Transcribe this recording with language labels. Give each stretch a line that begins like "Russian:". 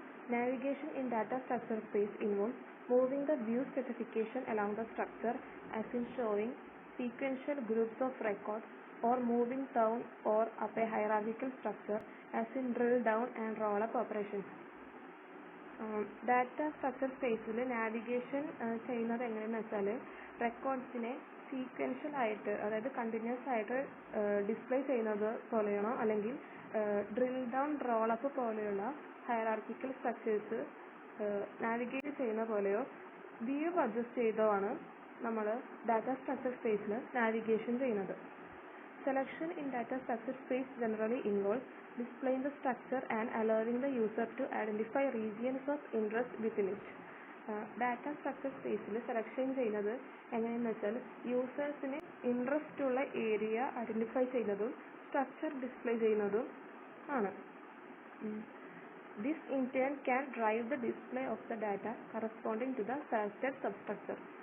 English: Navigation in data structure space involves moving the view specification along the structure, as in showing sequential groups of records, or moving down or up a hierarchical structure, as in drill down and roll up operations.
Malayalam: Data structure സ്പേസിൽ navigation ചെയ്യുന്നത് എങ്ങനെയെന്ന് വെച്ചാൽ റെക്കോർഡ്സിനെ sequential ആയിട്ട്, അതായത് continuous ആയിട്ട് display ചെയ്യുന്നത് പോലെയാണോ, അല്ലെങ്കിൽ ഡ്രിൽ ഡൗൺ, റോൾ അപ്പ് പോലെയുള്ള ഹൈറാർക്കിക്കൽ സ്ട്രക്ചേഴ്സ് നാവിഗേറ്റ് ചെയ്യുന്ന പോലെയോ വ്യൂ അഡ്ജസ്റ്റ് ചെയ്തോ ആണ് നമ്മൾ ഡാറ്റ സ്ട്രക്ചർ സ്പേസിൽ നാവിഗേഷൻ ചെയ്യുന്നത്.
English: Selection in data structure space generally involves displaying the structure and allowing the user to identify regions of interest within it.
Malayalam: Data structure സ്പേസിൽ selection ചെയ്യുന്നത് എങ്ങനെയെന്ന് വെച്ചാൽ യൂസേഴ്സിന് ഇൻട്രസ്റ്റ് ഉള്ള ഏരിയ ഐഡൻറ്റിഫൈ ചെയ്യുന്നതും സ്ട്രക്ചർ ഡിസ്പ്ലേ ചെയ്യുന്നതും ആണ്.
English: This in turn can drive the display of the data corresponding to the selected substructure.